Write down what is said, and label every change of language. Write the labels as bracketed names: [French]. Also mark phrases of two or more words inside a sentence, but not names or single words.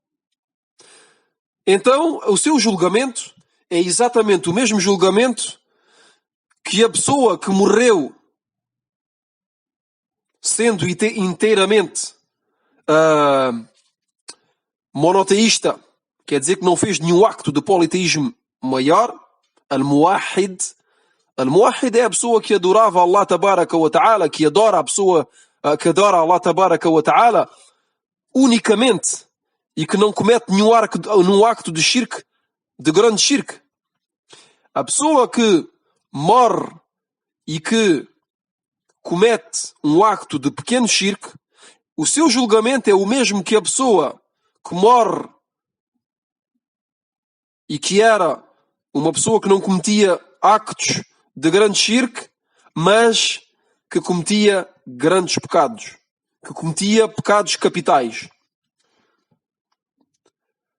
[Portuguese] então o seu julgamento é exatamente o mesmo julgamento que a pessoa que morreu sendo inteiramente monoteísta, quer dizer que não fez nenhum acto de politeísmo maior, al-muwahhid. Al-muwahhid é a pessoa que adorava [Arabic] الله تبارك وتعالى, [Portuguese] que adora a pessoa que adora [Arabic] الله تبارك وتعالى [Portuguese] unicamente e que não comete nenhum acto de shirk, de grande shirk. A pessoa que morre e que comete um acto de pequeno shirk, o seu julgamento é o mesmo que a pessoa que morre e que era uma pessoa que não cometia actos de grande shirk, mas que cometia grandes pecados, que cometia pecados capitais.